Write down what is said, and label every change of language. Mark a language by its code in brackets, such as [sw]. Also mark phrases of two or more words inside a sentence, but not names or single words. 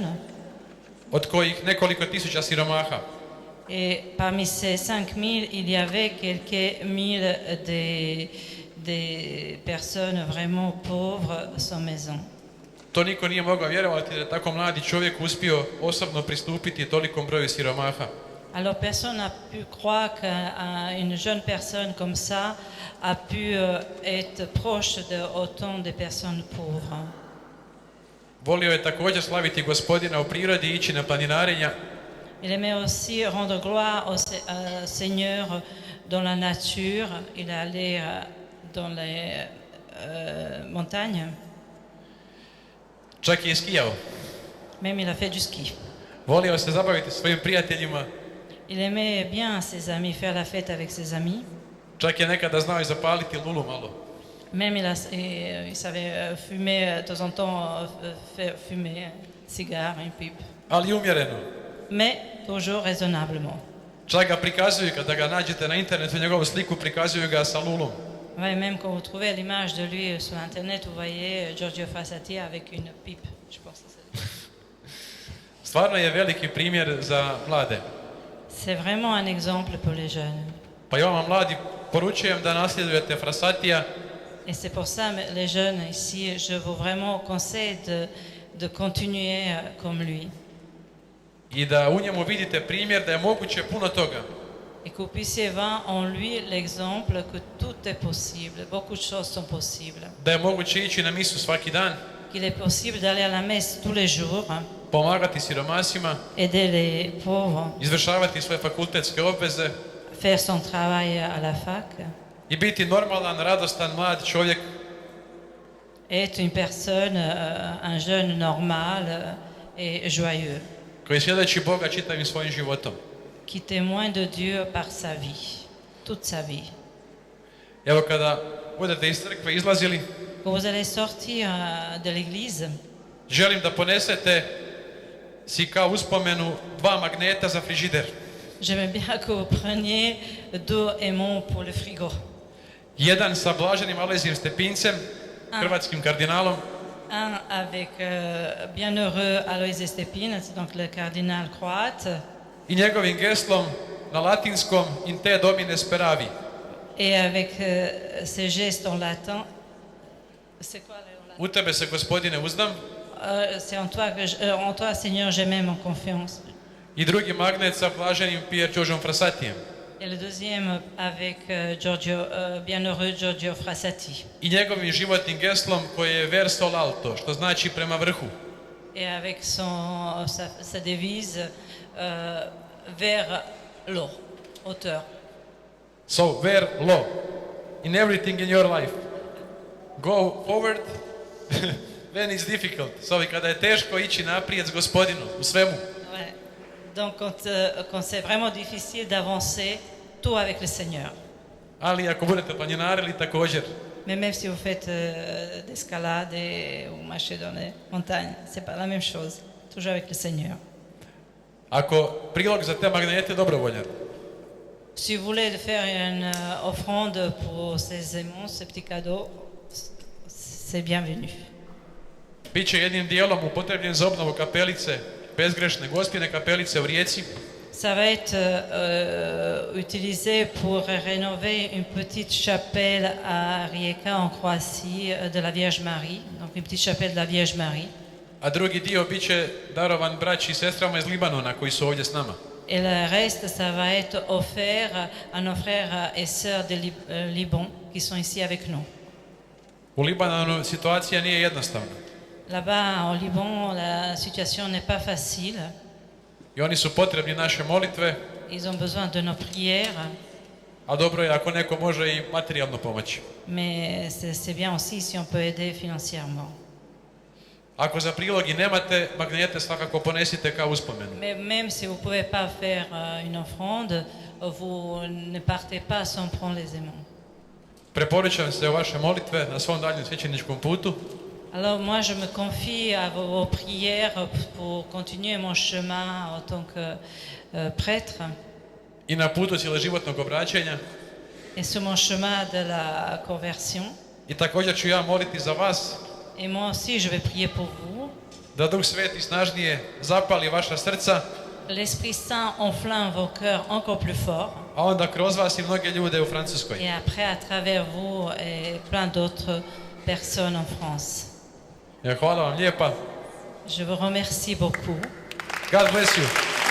[hr] od kojih nekoliko tisuća siromaha. [fr] Et parmi ces 5000, il y avait quelques mille des personnes vraiment pauvres sans maison. [hr] To niko nije mogao vjerovati da je tako mladi čovjek uspio osobno pristupiti tolikom broju siromaha. [fr] Alors personne n'a pu croire qu'une jeune personne comme ça a pu être proche de autant de personnes pauvres. [hr] Volio je također slaviti Gospodina u prirodi i ići na planinarenja. [fr] Il aimait aussi rendre gloire au Seigneur dans la nature. Il allait dans les montagnes. [hr] Čak je i skijao. [fr] Même il a fait du ski. [hr] Volio se zabaviti svojim prijateljima. [fr] Il aimait bien ses amis, faire la fête avec ses amis. [hr] Čak je nekada znao i zapaliti lulu malo. [fr] Même il savait fumer, de temps en temps, faire fumer un cigare, une pipe. [hr] Ali umjereno. [fr] Mais toujours raisonnablement. [hr] Čak ga prikazuju, kada ga nađete na internetu, njegovu sliku prikazuju ga sa lulom. [fr] Ouais, même quand vous trouvez l'image de lui sur Internet, vous voyez Giorgio Frassati avec une pipe, je pense. [hr] Stvarno je veliki primjer za mlade. [fr] C'est vraiment un exemple pour les jeunes. [hr] Pa i vama mladi poručujem da nasljedujete Frassatija. [fr] Et c'est pour ça, les jeunes ici, je vous vraiment conseille de continuer comme lui. [hr] I da u njemu vidite primjer da je moguće puno toga. [fr] Et que vous puissiez voir en lui l'exemple que tout est possible, beaucoup de choses sont possibles. [hr] Da je moguće ići na misu svaki dan. [fr] Qu'il est possible d'aller à la messe tous les jours, [hr] Pomagati siromasima. [fr] aider les pauvres, [hr] Izvršavati svoje fakultetske obveze. [fr] faire son travail à la fac. [hr] i biti normalan, radostan, mlad čovjek [fr] Être une personne, un jeune normal et joyeux, [hr] koji svjedoči Boga čitavim svojim životom. [fr] qui témoigne de Dieu par sa vie, toute sa vie. [hr] Evo kada budete iz crkve izlazili, [fr] Quand vous allez sortir de l'église, [hr] želim da ponesete si kao uspomenu 2 magneta za frižider. [fr] j'aimerais bien que vous preniez 2 aimants pour le frigo. [hr] Jedan sa blaženim Alojzijem Stepincem, hrvatskim kardinalom, [fr] Un avec bienheureux Alois Stepin, c'est donc le cardinal croate, [hr] i njegovim geslom na latinskom [la] in te domine speravi. [fr] et avec ses gestes en latin. C'est quoi le latin? [hr] U tebe se, Gospodine, uzdam. [fr] C'est en toi, en toi, Seigneur, j'ai même en confiance. [hr] I drugi magnet sa blaženim Pier Đorđom Frassatijem. [fr] Et le deuxième avec bienheureux Giorgio Frassati. [hr] I njegovim životnim geslom koji je [it] verso l'alto, [hr] što znači prema vrhu. [fr] Et avec sa devise vers l'eau, hauteur. [en] So, ver lo, in everything in your life. Go forward when it's difficult. So, [hr] i kada je teško ići naprijed s Gospodinom, u svemu. [fr] Ouais. Donc quand c'est vraiment difficile d'avancer, tout avec le Seigneur. [hr] Ali ako budete planinarili također. [fr] Mais même si vous faites d'escalade ou marchez dans les montagnes, c'est pas la même chose. Toujours avec le Seigneur. [hr] Ako prilog za te magnete je dobrovoljan. [fr] Si vous voulez faire une offrande pour ces aimants, ce petit cadeau, c'est bienvenu. [hr] Biće jednim dijelom upotrebljen za obnovu kapelice, bezgrešne Gospine kapelice u Rijeci. [fr] Ça va être utilisé pour rénover une petite chapelle à Rijeka en Croatie de la Vierge Marie, donc une petite chapelle de la Vierge Marie. [hr] A drugi dio biće darovan braći i sestrama iz Libanona koji su ovdje s nama. [fr] Et le reste, ça va être offert à nos frères et sœurs de Liban qui sont ici avec nous. [hr] U Libanonu situacija nije jednostavna. [fr] Là-bas, au Liban, la situation n'est pas facile. [hr] I oni su potrebni naše molitve, [fr] Ils ont besoin de nos prières, [hr] a dobro je ako neko može i materijalno pomoći. [fr] mais c'est bien aussi si on peut aider financièrement. [hr] Ako za prilog i nemate, magnete svakako ponesite kao uspomenu. [fr] Mais même si vous ne pouvez pas faire une offrande, vous ne partez pas sans prendre les aimants. [hr] Preporučam se u vaše molitve na svom daljem svećeničkom putu. [fr] Alors moi, je me confie à vos prières pour continuer mon chemin en tant que prêtre [hr] I na putu cjeloživotnog obraćanja. [fr] et sur mon chemin de la conversion. [hr] I također ću ja moliti za vas [fr] Et moi aussi, je vais prier pour vous. [hr] da Duh Sveti snažnije zapali vaša srca, [fr] L'Esprit Saint enflamme vos cœurs encore plus fort. [hr] a onda kroz vas i mnoge ljude u Francuskoj. [fr] Et après, à travers vous et plein d'autres personnes en France. [hr] Ja, hvala vam lijepa. [fr] Je vous remercie beaucoup. [en] God bless you.